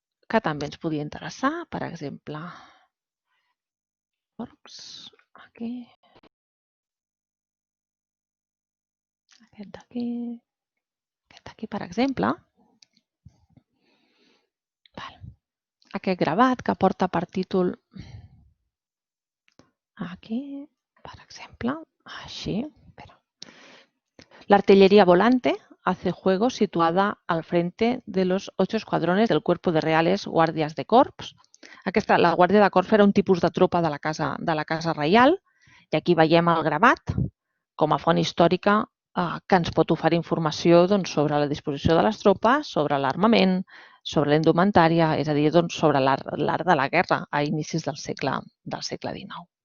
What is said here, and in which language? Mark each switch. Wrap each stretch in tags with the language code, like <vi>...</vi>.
<ca>que també ens podria interessar, per exemple, aquí, aquest d'aquí, per exemple, aquest gravat que porta per títol aquí, per exemple, així.</ca> <es>La volante hace juego situada al frente de los 8 escuadrones del Cuerpo de Reales Guàrdies de Corps.</es> <ca>La Guàrdia de Corps era un tipus de tropa de la Casa Reial i aquí veiem el gravat com a font històrica que ens pot oferir informació sobre la disposició de les tropes, sobre l'armament, sobre la indumentària, és a dir, sobre l'art de la guerra a inicis del segle XIX.</ca>